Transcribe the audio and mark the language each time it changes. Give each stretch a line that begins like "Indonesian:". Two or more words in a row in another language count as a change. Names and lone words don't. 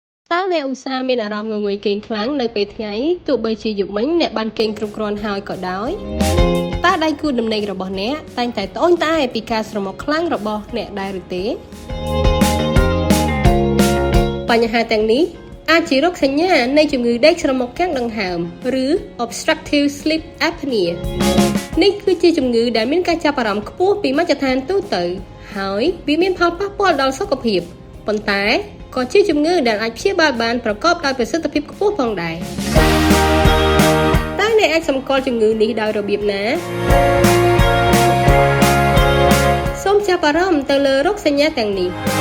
Khmer: តើអ្នកឧស្សាហ៍មានអារម្មណ៍ងងុយគេងខ្លាំងនៅពេលថ្ងៃទោះបីជាយប់មិញអ្នកបានគេងគ្រប់គ្រាន់ហើយក៏ដោយតើដៃគូដំណេករបស់អ្នកតែងតែត្អូញត្អែពីការស្រមុកខ្លាំងរបស់អ្នកដែរឬទេ បញ្ហាទាំងនេះអាចជារោគសញ្ញានៃជំងឺដេកស្រមុកកាំងដង្ហើមឬ
English: obstructive sleep apnea
Khmer: នេះគឺជា ជំងឺដែលមានការចាប់អារម្មណ៍ខ្ពស់ពីមជ្ឈដ្ឋានទូទៅហើយវាមានផលប៉ះពាល់ដល់សុខភាពប៉ុន្តែក៏ជាជំងឺដែលអាចព្យាបាលបានប្រកបដោយប្រសិទ្ធភាពខ្ពស់ផងដែរតើអ្នកអាចសម្គាល់ជំងឺនេះដោយរបៀបណាសូមចាប់អារម្មណ៍ទៅលើរោគសញ្ញាទាំងនេះ